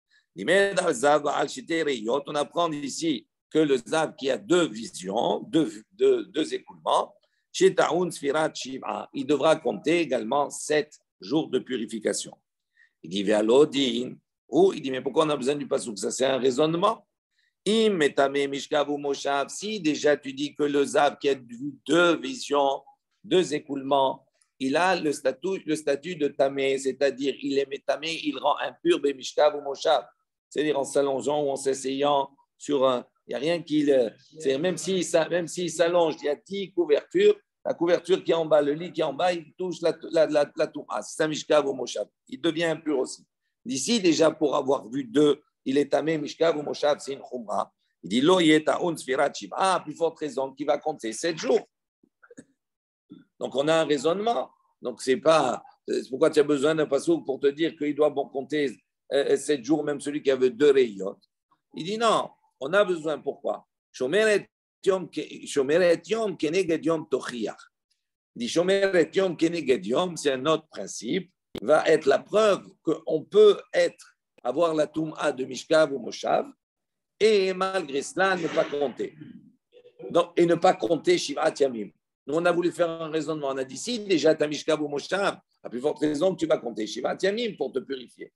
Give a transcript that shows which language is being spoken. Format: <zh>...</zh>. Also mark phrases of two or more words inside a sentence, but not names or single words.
<fr>On apprend ici que le Zav qui a 2 visions, 2 écoulements, chez</fr> <he>טעון ספירת שבעה,</he> <fr>il devra compter également 7 jours de purification. Il dit Ve'alodin, ou il dit mais pourquoi on a besoin du passouk? Ça c'est un raisonnement.</fr> <he>אם מטמא משכב</he> <fr>ou moshav, si déjà tu dis que le Zav qui a vu 2 visions, 2 écoulements, il a le statut de tamé, c'est-à-dire il est métamé, il rend impur</fr> <he>במשכב</he> <fr>ou moshav, c'est-à-dire en s'allongeant ou en s'asseyant sur un. Il n'y a rien qui même s'il s'allonge, il y a 10 couvertures. La couverture qui est en bas, le lit qui est en bas, il touche la touma. C'est un mishkav ou moshav. Il devient impur aussi. D'ici, déjà, pour avoir vu 2, il est tamé, mishkav ou moshav, c'est une khumra. Il dit,</fr> <he>לא יטעון ספירת שבעה.</he> <fr>Ah, plus forte raison, qui va compter 7 jours. Donc, on a un raisonnement. Donc, c'est pourquoi tu as besoin d'un passouk pour te dire qu'il doit compter 7 jours, même celui qui avait 2 rayons. Il dit non. On a besoin, pourquoi?</fr> <he>שומרת יום כנגד יום תוכיח.</he> <fr>Dit</fr> <he>שומרת יום כנגד יום,</he> <fr>c'est un autre principe, va être la preuve qu'on peut avoir la touma de Mishkav ou Moshav et malgré cela ne pas compter. Donc, et ne pas compter</fr> <he>שבעת ימים.</he> <fr>Nous, on a voulu faire un raisonnement. On a dit si déjà tu as Mishkav ou Moshav, la plus forte raison que tu vas compter</fr> <he>שבעת ימים</he> <fr>pour te purifier.</fr>